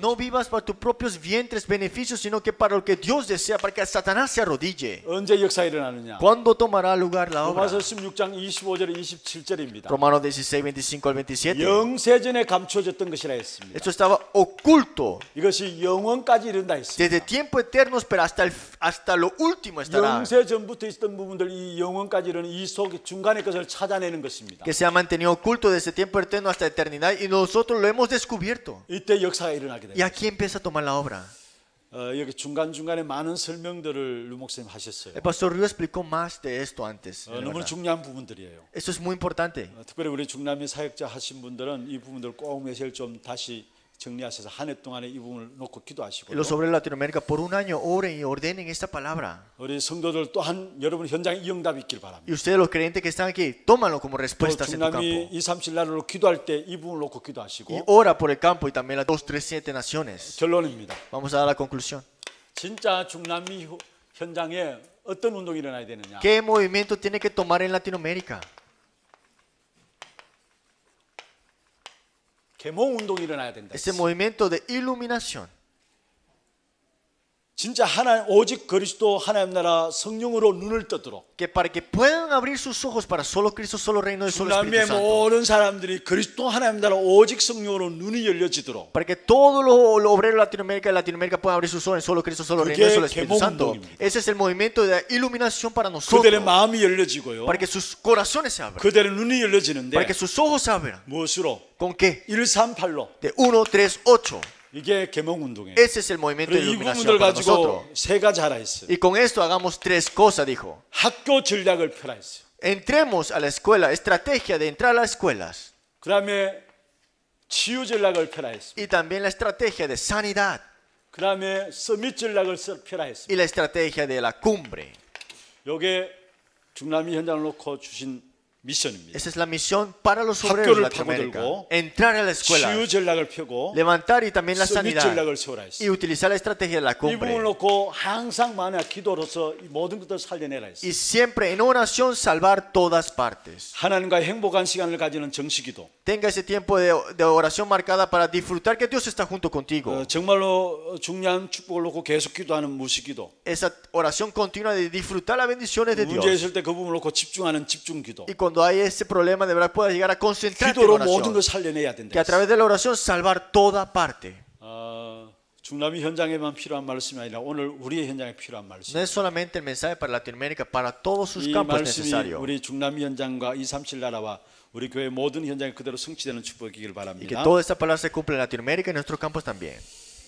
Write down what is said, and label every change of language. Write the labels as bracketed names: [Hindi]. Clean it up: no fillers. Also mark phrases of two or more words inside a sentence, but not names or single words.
[Spanish] No vivas para tus propios vientres beneficios, sino que para lo que Dios desea, para que Satanás se arrodille. [Korean] 언제 역사 일어나느냐? [Spanish] ¿Cuándo tomará lugar la obra? [Korean] 로마서 16장 25절 27절입니다. [Spanish] Romanos 16, 25 al 27. [Korean] 영세전에 감춰졌던 것이라 했습니다. [Spanish] Esto estaba oculto [Korean] 이것이 영원까지 이른다 했습니다. [Spanish] desde tiempos eternos, pero hasta lo último estará. [Korean] 영세전부터 있었던 부분들 이 영원까지 이르는 이 속 중간의 것을 찾아내는 것입니다. [Spanish] Que se ha mantenido oculto desde tiempo eterno hasta eternidad y nosotros lo hemos descubierto. [Korean] 이때 역사가 일어나게 [Spanish] Y [Korean] 됩니다. [Spanish] aquí empieza a tomar la obra. [Korean] 여기 중간중간에 많은 설명들을 류 목사님 하셨어요. [Spanish] El pastor Río explicó más de esto antes. de [Korean] 너무 [Spanish] verdad. [Korean] 중요한 부분들이에요. [Spanish] Esto es muy importante. [Korean] 특별히 우리 중남미 사역자 하신 분들은 이 부분들 꼭 매실 좀 다시 정리하셔서 한 해 동안에 이 부분을 놓고 기도하시고 [Spanish] Los obreros de Latinoamérica por un año oren y ordenen esta palabra. [Korean] 우리 성도들 또한 여러분 현장에 이 응답이 있길 바랍니다. [Spanish] Y ustedes los creyentes que están aquí, tómanlo como [Korean] 또 [Spanish] respuestas en tu [Korean] 중남미 [Spanish] campo. [Korean] 2, 3, 7날로 기도할 때 이 부분을 놓고 [Spanish] Y [Korean] 기도하시고 [Spanish] ora por el campo y también las 2, 3, 7 naciones. [Korean] 결론입니다. [Spanish] Vamos a dar la conclusión. [Korean] 진짜 중남미 현장에 어떤 운동이 일어나야 되느냐? [Spanish] ¿Qué movimiento tiene que tomar en Latinoamérica? [Korean] 계몽 운동이 일어나야 된다. [Spanish] Ese movimiento de iluminación. [Korean] 진짜 하나님 오직 그리스도 하나님 나라 성령으로 눈을 뜨도록 [Spanish] Que para que puedan abrir sus ojos para solo Cristo, solo reino y solo [Korean] 중남미의 [Spanish] Espíritu Santo. [Korean] 모든 사람들이 그리스도 하나님 나라 오직 성령으로 눈이 열려지도록 [Spanish] Para que todos los obreros de Latinoamérica puedan abrir sus ojos en solo Cristo, solo reino y [Korean] 그게 [Spanish] solo Espíritu [Korean] 계몽 [Spanish] Santo. [Korean] 운동입니다. [Spanish] Ese es el movimiento de iluminación para [Korean] 그들의 [Spanish] nosotros. [Korean] 마음이 열려지고요. [Spanish] Para que sus corazones se abran. [Korean] 그들의 눈이 열려지는데 [Spanish] Para que sus ojos se abran. [Korean] 무엇으로? [Spanish] ¿Con qué? [Korean] 138로 [Spanish] De 1, 3, 8. [Korean] 이게 계몽 운동이에요. [Spanish] Ese es el movimiento de [Korean] 그리고 이 [Spanish] iluminación [Korean] 부분들 [Spanish] para [Korean] 가지고 [Spanish] nosotros. [Korean] 세 가지 하라 했어요. [Spanish] Y con esto hagamos tres cosas, dijo. [Korean] 학교 전략을 펴라 했어요. [Spanish] Entremos a la escuela, estrategia de entrar a las escuelas. [Korean] 그 다음에 치유 전략을 펴라 했어요. [Spanish] Y también la estrategia de sanidad. [Korean] 그 다음에 서밋 전략을 펴라 했어요. [Spanish] Y la estrategia de la cumbre. [Korean] 이게 중남미 현장을 놓고 주신 미션입니다. [Spanish] Esa es la misión para los obreros de [Korean] 학교를 [Spanish] Latinoamérica. [Korean] 파고들고 [Spanish] Entrar a la escuela, [Korean] 치유 전략을 펴고 [Spanish] levantar y también la [Korean] 서밋 [Spanish] sanidad. [Korean] 전략을 세우라 [Spanish] Y [Korean] 했어요. [Spanish] utilizar la estrategia de la [Korean] 이 부분을 [Spanish] cumbre. [Korean] 놓고 항상 만약 기도로서 이 모든 것들을 살려내라 했어요. [Spanish] Y siempre en oración salvar todas partes. [Korean] 하나님과 행복한 시간을 가지는 정식기도. [Spanish] Tenga ese tiempo de oración marcada para disfrutar que Dios está junto contigo. [Korean] 정말로 중요한 축복을 놓고 계속 기도하는 무시기도. [Spanish] Esa oración continua de disfrutar las bendiciones de [Korean] 문제 [Spanish] Dios. [Korean] 있을 때 그 부분을 놓고 집중하는 집중기도. [Spanish] Y cuando hay ese problema, de verdad puedas llegar a concentrarte en [Korean] 기도로 모든 [Spanish] oración. [Korean] 걸 살려내야 된다. [Spanish] Que a través de la oración salvar toda parte. [Korean] 중남미 현장에만 필요한 말씀이 아니라 오늘 우리의 현장에 필요한 말씀. [Spanish] No es solamente el mensaje para Latinoamérica, para todos sus [Korean] 이 [Spanish] campos es [Korean] 말씀이 [Spanish] necesario. [Korean] 우리 중남미 현장과 237 나라와 우리 교회 모든 현장에 그대로 성취되는 축복이길 [Spanish] Y que [Korean] 바랍니다. [Spanish] toda esta palabra se cumpla en Latinoamérica y en nuestros campos también.